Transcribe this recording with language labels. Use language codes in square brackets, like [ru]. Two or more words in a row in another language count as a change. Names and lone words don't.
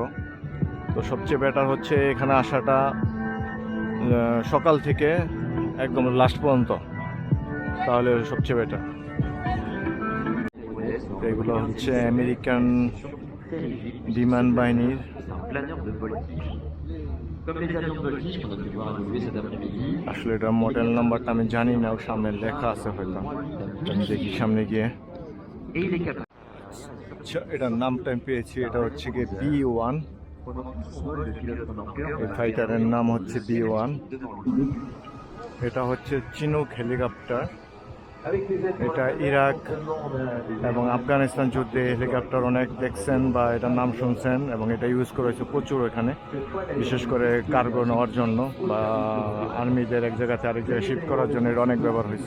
[bn] তো সবচেয়ে বেটার হচ্ছে এখানে আসাটা সকাল থেকে একদম লাস্ট পর্যন্ত, তাহলে সবচেয়ে বেটার। এগুলো হচ্ছে আমেরিকান বিমান বাহিনীর [fr] Comme les avions voltige qu'on a pu voir évoluer cet après-midi, [bn] আসলে এটা [en] model numberটা [bn] আমি জানি না, ও সামনে লেখা আছে হয়তো, আমি দেখি সামনে গিয়ে। [fr] et il est capable [bn] আচ্ছা, এটার নামটা আমি পেয়েছি, এটা হচ্ছে গিয়ে B1। [fr] le pilote pendant [bn] এই ফাইটারের নাম হচ্ছে B1। এটা হচ্ছে চিনুক হেলিকপ্টার। এটা ইরাক এবং আফগানিস্তান যুদ্ধে হেলিকপ্টার অনেক দেখছেন বা এটার নাম শুনছেন, এবং এটা ইউজ করা হয়েছে প্রচুর এখানে, বিশেষ করে কার্গো নেওয়ার জন্য বা আর্মিদের এক জায়গাতে আরেক জায়গায় শিফট করার জন্য এটা অনেক ব্যবহার হয়েছে।